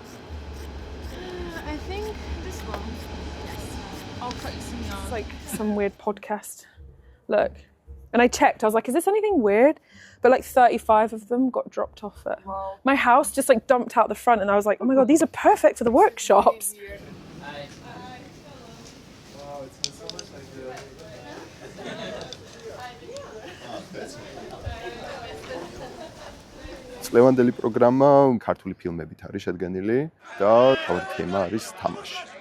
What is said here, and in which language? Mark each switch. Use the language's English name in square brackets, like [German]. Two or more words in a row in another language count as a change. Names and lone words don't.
[English] I think this one. I'll cut you some yarn. It's like some weird podcast. Look. And I checked, I was like, is this anything weird? But like 35 of them got dropped off at my house, just like dumped out the front, and I was like, oh my god, these are perfect for the workshops. [Georgian] წლევანდელი პროგრამა ქართული ფილმებით არის შედგენილი და თავი თემა არის თამაში.